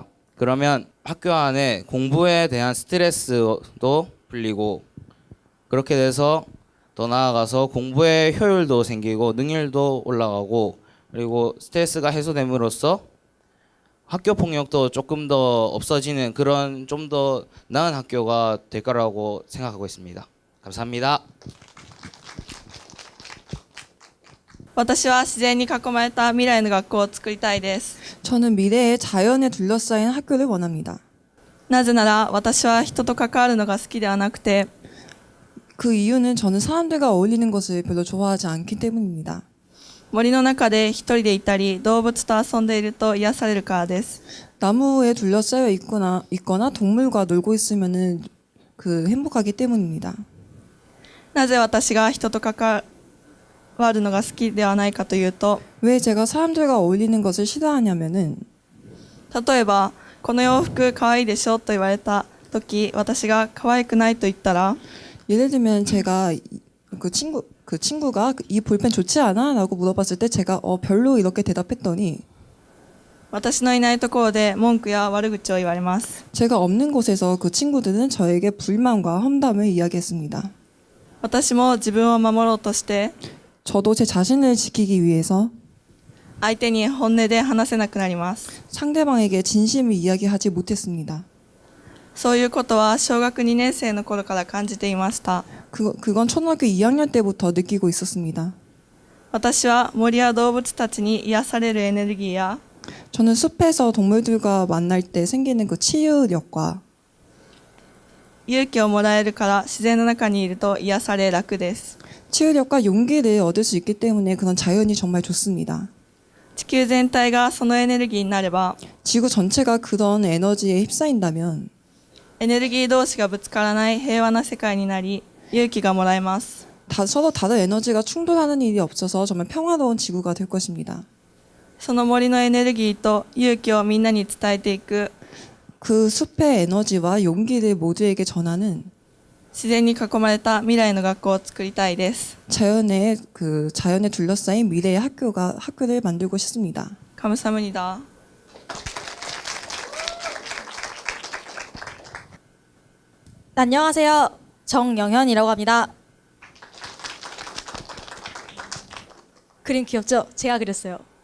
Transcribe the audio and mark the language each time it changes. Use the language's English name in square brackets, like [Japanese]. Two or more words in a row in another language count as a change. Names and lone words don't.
[Korean] 그러면 학교 안에 공부에 대한 스트레스도 풀리고 그렇게 돼서 더 나아가서 공부의 효율도 생기고 능률도 올라가고 그리고 스트레스가 해소됨으로써 학교 폭력도 조금 더 없어지는 그런 좀 더 나은 학교가 될 거라고 생각하고 있습니다. 감사합니다. [Japanese] 私は自然に囲まれた未来の学校を作りたいです。 [Korean] 저는 미래의 자연에 둘러싸인 학교를 원합니다. [Japanese] なぜなら私は人と関わるのが好きではなくて [Korean] 그 이유는 저는 사람들과 어울리는 것을 별로 좋아하지 않기 때문입니다. [Japanese] 森の中で一人でいたり動物と遊んでいると癒されるからです。 [Korean] 나무에 둘러싸여 있거나 동물과 놀고 있으면은 행복하기 때문입니다. [Japanese] なぜ私が人と関わるのが好きではないかというと [Korean] 왜 제가 사람들과 어울리는 것을 싫어하냐면은 [Japanese] 例えばこの洋服可愛いでしょと言われた時私が可愛くないと言ったら [Korean] 예를 들면 제가 그 친구가 이 볼펜 좋지 않아? 라고 물어봤을 때 제가 별로 이렇게 대답했더니 [Japanese] 私のいないところで文句や悪口を言われます。 [Korean] 제가 없는 곳에서 그 친구들은 저에게 불만과 험담을 이야기했습니다. [Japanese] 私も自分を守ろうとして [Korean] 저도 제 자신을 지키기 위해서 [Japanese] 相手に本音で話せなくなります。 [Korean] 상대방에게 진심을 이야기하지 못했습니다. [Japanese] そういうことは小学2年生の頃から感じていました。 [Korean] 그건 초등학교 2학년 때부터 느끼고 있었습니다. [Japanese] 私は森や動物たちに癒されるエネルギーや [Korean] 저는 숲에서 동물들과 만날 때 생기는 그 치유력과 [Japanese] 勇気をもらえるから自然の中にいると癒され楽です。 [Korean] 치유력과 용기를 얻을 수 있기 때문에 그런 자연이 정말 좋습니다. [Japanese] 地球全体がそのエネルギーになれば [Korean] 지구 전체가 그런 에너지에 휩싸인다면 [Japanese] エネルギー同士がぶつからない平和な世界になり勇気がもらえます。 [Korean] 서로 다른 에너지가 충돌하는 일이 없어서 정말 평화로운 지구가 될 것입니다. [Japanese] その森のエネルギーと勇気をみんなに伝えていく [Korean] 그 숲의 에너지와 용기를 모두에게 전하는 [Japanese] 自然に囲まれた未来の学校を作りたいです。 [Korean] 자연에 둘러싸인 미래의 학교를 만들고 싶습니다. 감사합니다. 안녕하세요. 정영현이라고 합니다. 그림 귀엽죠? 제가 그렸어요.